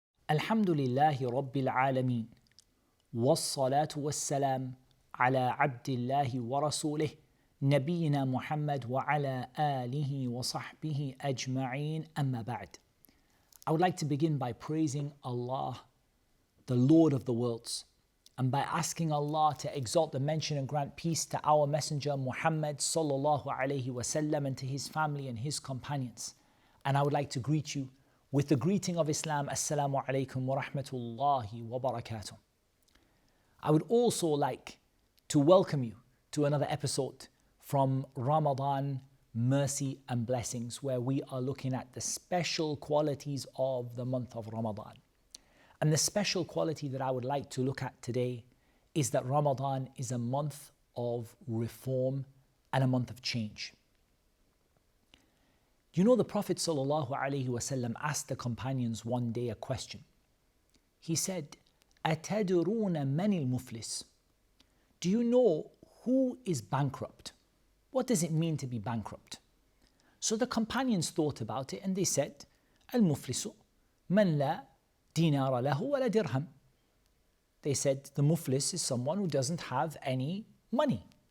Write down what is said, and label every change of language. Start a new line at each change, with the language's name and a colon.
Arabic: الحمد لله رب العالمين والصلاة والسلام على عبد الله ورسوله نبينا محمد وعلى آله وصحبه أجمعين أما بعد.
English: I would like to begin by praising Allah, the Lord of the worlds, and by asking Allah to exalt the mention and grant peace to our messenger Muhammad sallallahu alaihi wasallam and to his family and his companions. And I would like to greet you with the greeting of Islam, Assalamu alaikum wa rahmatullahi wa barakatuh. I would also like to welcome you to another episode from Ramadan, Mercy and Blessings, where we are looking at the special qualities of the month of Ramadan. And the special quality that I would like to look at today is that Ramadan is a month of reform and a month of change. You know, the Prophet ﷺ asked the companions one day a question. He said,
Arabic: أَتَدْرُونَ مَنِ الْمُفْلِسِ?
English: Do you know who is bankrupt? What does it mean to be bankrupt? So the companions thought about it and they said,
Arabic: الْمُفْلِسُ مَنْ لَا دِينَارَ لَهُ وَلَا دِرْهَمْ.
English: They said the muflis is someone who doesn't have any money.